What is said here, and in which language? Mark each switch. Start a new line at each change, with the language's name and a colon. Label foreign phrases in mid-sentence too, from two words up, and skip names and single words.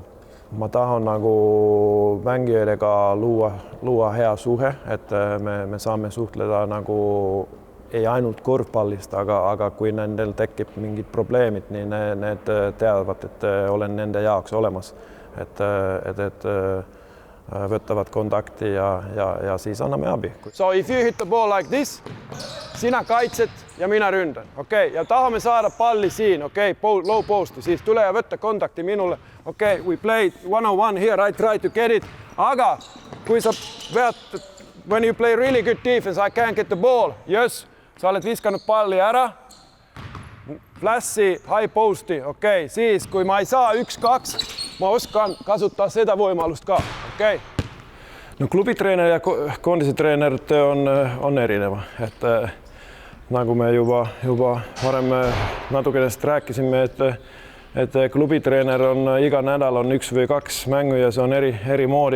Estonian: Ma tahan nagu mängijatega luua hea suhe, et me saame suhtleda nagu ei ainult korvpallist, aga kui nendel tekib mingid probleemid, niin need teavad, et olen nende jaoks olemas, et võtavad kontakti ja siis anname abi.
English: So if you hit the ball like this,
Estonian: sina kaitset ja mina ründan. Okei, ja tahame saada palli siin, okei,
English: low posti,
Estonian: siis tule ja võtta kontakti minule. Okei,
English: we played 1-on-1 here, I try to get it.
Estonian: Aga kui sa vead,
English: when you play really good defense, I can't get the ball. Yes,
Estonian: sa oled viskanud palli ära. Flassi,
English: high posti,
Estonian: okei, siis kui ma ei saa 1-2, ma oskan kasutada seda võimalust ka, okei. No klubitreener ja kondisetreener on erineva, et nagu me juba varem natukenest rääkisime, et klubitreener on iga nädal on 1 või 2 mängu ja see on eri moodi